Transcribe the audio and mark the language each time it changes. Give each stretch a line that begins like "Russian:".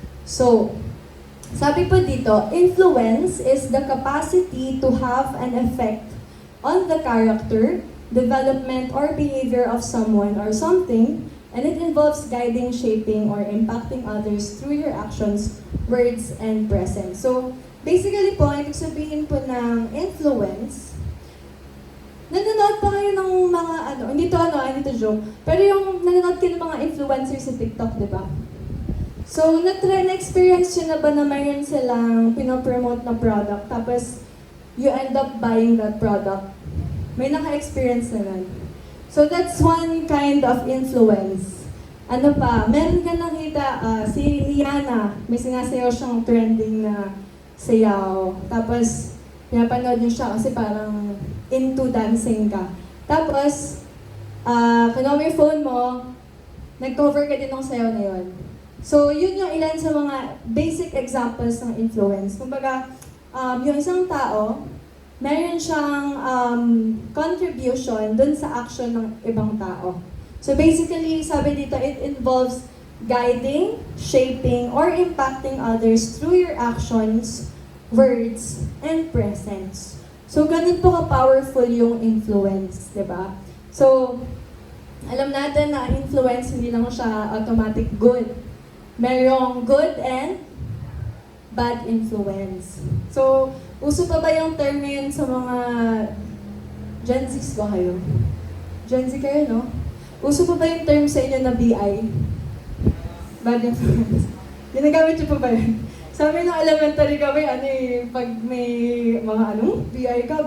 English: So,
Filipino: sabi po dito,
English: influence is the capacity to have an effect on the character, development, or behavior of someone or something, and it involves guiding, shaping, or impacting others through your actions, words, and presence.
Filipino: So, basically po, ibig sabihin po ng influence, nanonood pa kayo ng mga hindi to joke, pero yung nanonood kayo ng mga influencers sa TikTok, di ba? So, na-experience yun na ba na mayroon silang pinopromote na product, tapos
English: you end up buying that product?
Filipino: May naka-experience na nun.
English: So, that's one kind of influence.
Filipino: Ano pa? Meron ka nakita, si Liana, may sinasayaw siyang trending na sayaw. Tapos, pinapanood niyo siya kasi parang into dancing ka. Tapos, kinuha mo yung phone mo, nag-cover ka din ng sayaw na yun. So, yun yung ilan sa mga basic examples ng influence. Kumbaga, yung isang tao, meron siyang contribution dun sa action ng ibang tao.
English: So basically,
Filipino: sabi dito,
English: it involves guiding, shaping, or impacting others through your actions, words, and presence.
Filipino: So ganun po ka-powerful yung influence, di ba? So, alam natin na influence, hindi lang siya automatic good.
English: Merong good and bad influence.
Filipino: So, uso pa ba yung term ngayon sa mga Gen Z ba kayo? Gen Z kayo, no? Uso pa ba yung term sa inyo na BI?
English: Bad influence.
Filipino: Ginagamit niyo pa ba yun? Sa amin ng elementary kami, pag may mga BI ka.